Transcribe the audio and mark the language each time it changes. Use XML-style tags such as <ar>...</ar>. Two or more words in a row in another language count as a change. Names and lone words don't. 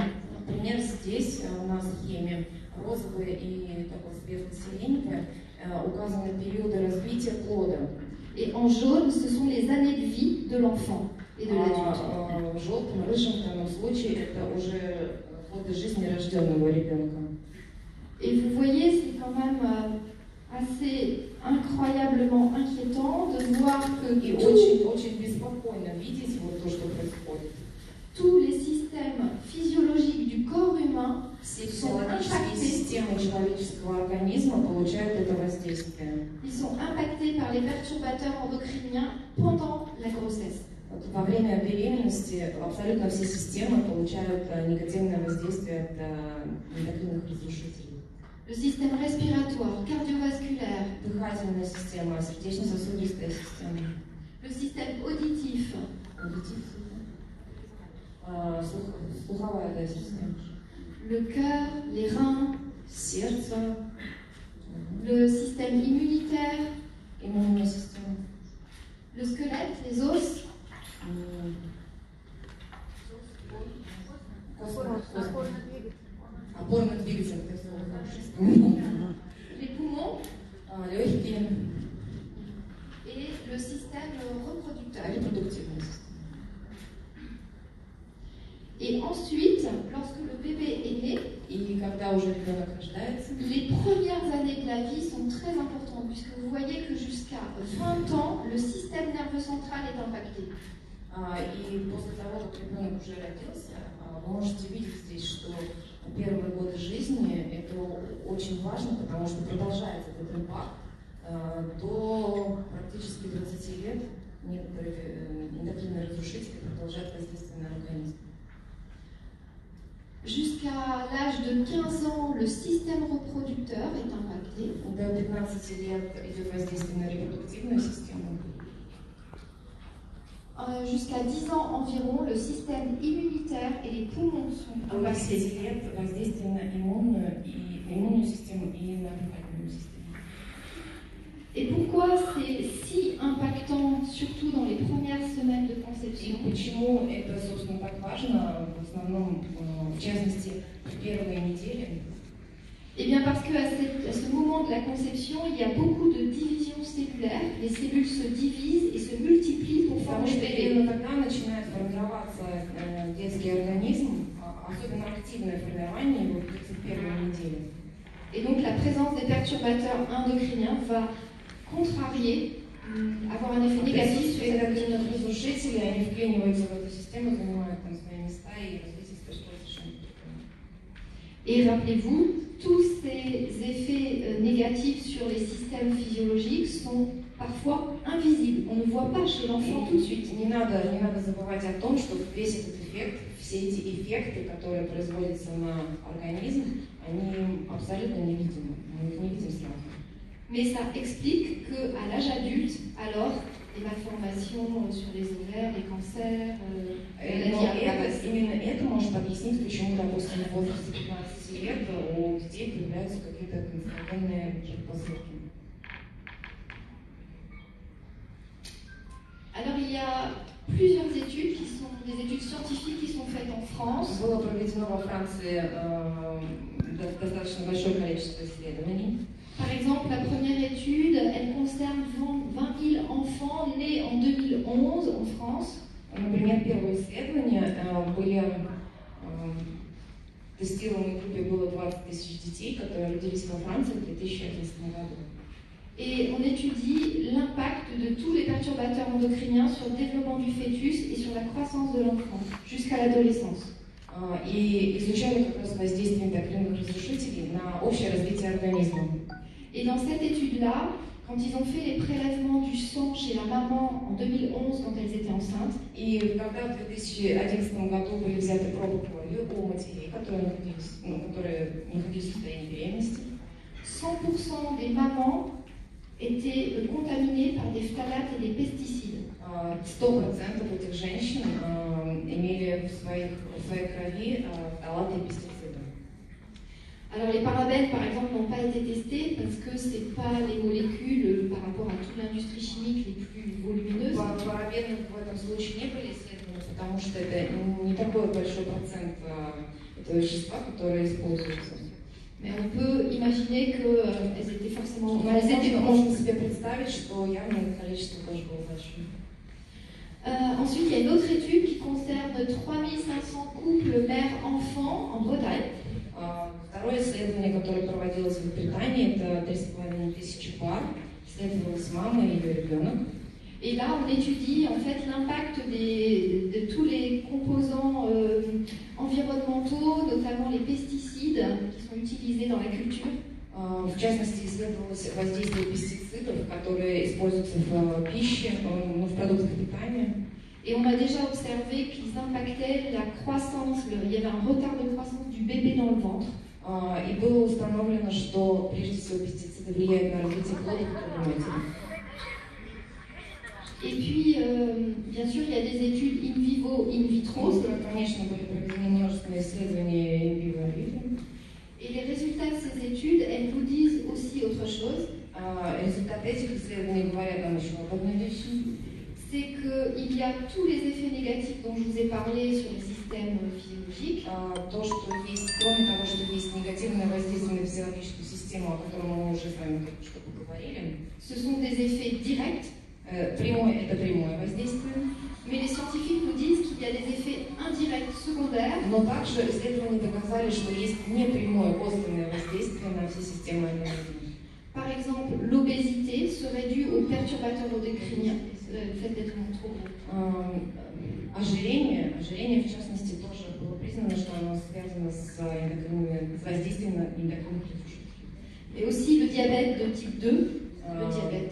<ru>Например, здесь на схеме розовые и такой светло-сиреневые указаны периоды развития плода.</ru> <fr>Et en jaune, ce sont les années de vie de l'enfant et de l'adulte.</fr> <ru>В желтом, рыжем в данном случае это уже годы жизни рожденного ребенка.</ru> <fr>Et vous voyez, c'est quand même assez incroyablement inquiétant de voir que</fr> <ru>И очень беспокойно видеть вот то, что происходит.</ru> <fr>tous les systèmes physiologiques du corps humain</fr> <ru>Все физиологические системы человеческого организма получают это воздействие.</ru> <fr>ils sont impactés par les perturbateurs endocriniens pendant la grossesse.</fr> <ru>Во время беременности абсолютно все системы получают негативное воздействие от эндокринных разрушителей.</ru> <fr>Le système respiratoire, cardiovasculaire,</fr> <ru>Дыхательная система, сердечно-сосудистая система,</ru> <fr>le système auditif,</fr> <ru>слуховая система,</ru> <fr>le cœur, les reins,</fr> <ru>сердце,</ru> <fr>le système immunitaire,</fr> <ru>иммунная система,</ru> <fr>le squelette, les os,</fr> <ru>опорно-двигательный,</ru> <fr>les poumons</fr> <ru>легкие,</ru> <fr>et le système reproducteur.</fr> <ru>репродуктивная система.</ru> <fr>Et ensuite, lorsque le bébé est né,</fr> <ru>И когда уже ребенок рождается,</ru> <fr>les premières années de la vie sont très importantes, puisque vous voyez que jusqu'à 20 ans, le système nerveux central est impacté.</fr> <ru>и после того, как ребенок уже родился, вы можете видеть здесь, что первые годы жизни это очень важно, потому что продолжается этот импакт до практически 20 лет. Некоторые эндокринные разрушители продолжают воздействие на организм.</ru> <fr>Jusqu'à l'âge de 15 ans, le système reproducteur est impacté.</fr> <ru>До 15 лет идет воздействие на репродуктивную систему.</ru> <fr>Jusqu'à 10 ans environ, le système immunitaire et les poumons sont</fr> <ru>До 10 лет воздействие на иммунную систему и на дыхательную систему.</ru> <fr>Et pourquoi c'est si impactant, surtout dans les premières semaines de conception?</fr> <ru>И почему это, собственно, так важно, в основном, в частности, в первые недели?</ru> <fr>Eh bien parce qu'à ce moment de la conception, il y a beaucoup de divisions cellulaires. Les cellules se divisent et se multiplient pour</fr> <ru>Потому</ru> <fr>former</fr> <ru>что</ru> <fr>le bébé.</fr> <ru>именно тогда начинает формироваться детский организм, особенно активное формирование его в первые недели.</ru> <fr>Et donc la présence des perturbateurs endocriniens va contrarier, avoir un effet négatif sur cette</fr> <ru>эндокринных разрушителей, они вклиниваются в эту систему, занимают там свои места и развитие происходит совершенно по-другому.</ru> <fr>Et rappelez-vous, tous ces effets négatifs sur les systèmes physiologiques sont parfois invisibles. On ne voit pas chez l'enfant tout de suite.</fr> <ru>Не надо забывать о том, что весь этот эффект, все эти эффекты, которые производятся на организм, они абсолютно невидимы. Мы их не видим сразу.</ru> <fr>Mais ça explique qu'à l'âge adulte, alors, les malformations sur les ovaires, les cancers,</fr> <ru>Именно это может объяснить, почему, допустим, в возрасте 15 лет у детей появляются какие-то конституционные предпосылки.</ru> <fr>Alors, il y a plusieurs études qui sont des études scientifiques qui sont faites en France.</fr> <ru>Было проведено во Франции достаточно большое количество исследований.</ru> <fr>Par exemple, la première étude, elle concerne 20 000 enfants nés en 2011 en France.</fr> <ru>Например, первое исследование были тестированы в группе было 20 тысяч детей, которые родились во Франции в 2011 году.</ru> <fr>Et on étudie l'impact de tous les perturbateurs endocriniens sur le développement du fœtus et sur la croissance de l'enfant jusqu'à l'adolescence.</fr> <ru>И изучали как раз воздействие эндокринных разрушителей на общее развитие организма.</ru> <fr>Et dans cette étude-là, quand ils ont fait les prélèvements du sang chez la maman en 2011 quand elles étaient enceintes,</fr> <ru>И когда в 2011 году были взяты пробы крови у матерей, которые находились в состоянии беременности,</ru> <fr>100% des mamans étaient contaminées par des phtalates et des pesticides.</fr> <ru>100% этих женщин имели в своей крови фталаты и пестициды.</ru> <fr>Alors les parabènes, par exemple, n'ont pas été testés parce que ce n'est pas les molécules par rapport à toute l'industrie chimique les plus volumineuses.</fr> <ru>Парабены в этом случае не были исследованы, потому что это не такой большой процент этого вещества, которое используется.</ru> <fr>Mais on peut imaginer qu'elles étaient forcément...</fr> <ru>Можно себе представить, что явно их количество тоже было большим.</ru> <fr>Ensuite, il y a une autre étude qui concerne 3500 couples mère-enfant en Bretagne.</fr> <ru>Второе исследование, которое проводилось в Британии, это 3500 пар, исследовалась мама и ее ребенок.</ru> <fr>Et là, on étudie en fait l'impact de tous les composants environnementaux, notamment les pesticides qui sont utilisés dans la culture.</fr> <ru>В частности, исследовалось воздействие пестицидов, которые используются в пище, в продуктах питания.</ru> <fr>Et on a déjà observé qu'ils impactaient la croissance, il y avait un retard de croissance du bébé dans le ventre.</fr> <ru>И было установлено, что прежде всего пестициды влияют на развитие плода в матери.</ru> <fr>Et puis, bien sûr, il y a des études</fr> <la>in vivo, in vitro.</la> <ru>Конечно, были проведены множественные исследования</ru> <la>in vivo, in vitro.</la> <fr>Et les résultats de ces études, elles nous disent aussi autre chose.</fr> <ru>Результаты этих исследований говорят нам еще об одной вещи.</ru> <fr>C'est qu'il y a tous les effets négatifs dont je vous ai parlé sur le système physiologique.</fr> <ru>То, что есть, кроме того, что есть негативное воздействие на физиологическую систему, о котором мы уже с вами только что поговорили.</ru> <fr>Ce sont des effets directs.</fr> <ru>Это прямое воздействие.</ru> <fr>Mais les scientifiques nous disent qu'il y a des effets indirects secondaires.</fr> <ru>Но также исследования доказали, что есть непрямое косвенное воздействие на все системы организма.</ru> <fr>Par exemple, l'obésité serait due aux perturbateurs endocriniens. Le fait d'être trop gros.</fr> <ru>Ожирение, в частности, тоже было признано, что оно связано с воздействием на эндокринных разрушителей.</ru> <fr>Et aussi le diabète de type 2, le diabète.</fr>